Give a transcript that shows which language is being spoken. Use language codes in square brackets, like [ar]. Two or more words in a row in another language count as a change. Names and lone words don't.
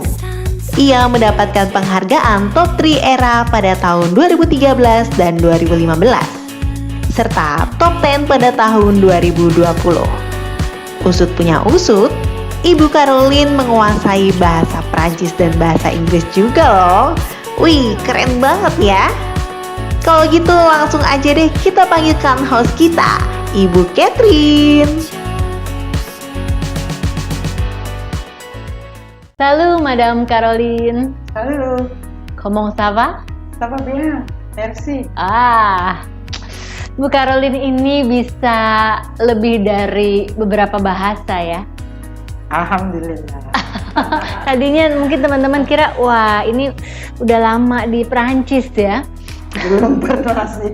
[id] Ia mendapatkan penghargaan Top 3 Era pada tahun 2013 dan 2015, serta Top 10 pada tahun 2020. Usut punya usut, Ibu Caroline menguasai bahasa Prancis dan bahasa Inggris juga loh. Wih, keren banget ya. Kalau gitu langsung aja deh kita panggilkan host kita, Ibu Catherine. [fr] Salut Madame Caroline. [id] Halo, [fr] Comment ça va? ça va bien, merci. [id] Bu Caroline ini bisa lebih dari beberapa bahasa ya. Alhamdulillah. Tadinya mungkin teman-teman kira, wah ini udah lama di Perancis ya. Belum pernah sih.